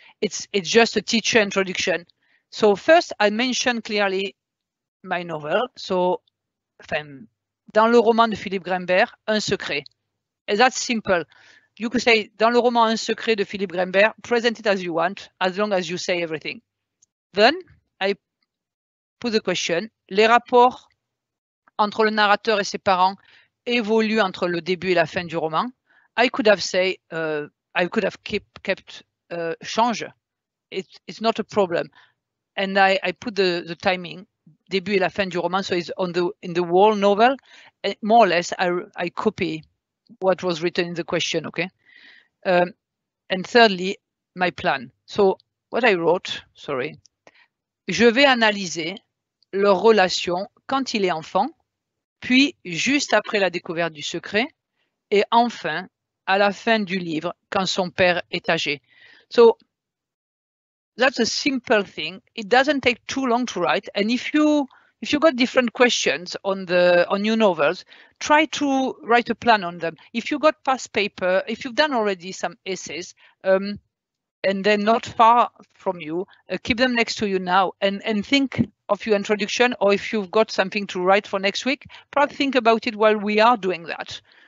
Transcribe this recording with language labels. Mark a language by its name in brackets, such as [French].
[English] It's just a teacher introduction. So first, I mentioned clearly my novel. [French] So, dans le roman de Philippe Grimbert, Un secret. [English] And that's simple. You could say, [French] dans le roman Un secret de Philippe Grimbert, [English] present it as you want, as long as you say everything. Then, I put the question, [French] les rapports entre le narrateur et ses parents évoluent entre le début et la fin du roman. [English] I could have said, I could have kept change. It's not a problem. And I put the timing, [French] début et la fin du roman, [English] so it's in the whole novel. And more or less, I copy what was written in the question, okay? And thirdly, my plan. So what I wrote, sorry, [French] je vais analyser leur relation quand il est enfant, puis juste après la découverte du secret, et enfin à la fin du livre quand son père est âgé. [English] So that's a simple thing. It doesn't take too long to write. And if you got different questions on your novels, try to write a plan on them. If you got past paper, if you've done already some essays, and they're not far from you, keep them next to you now and think of your introduction, or if you've got something to write for next week, perhaps think about it while we are doing that.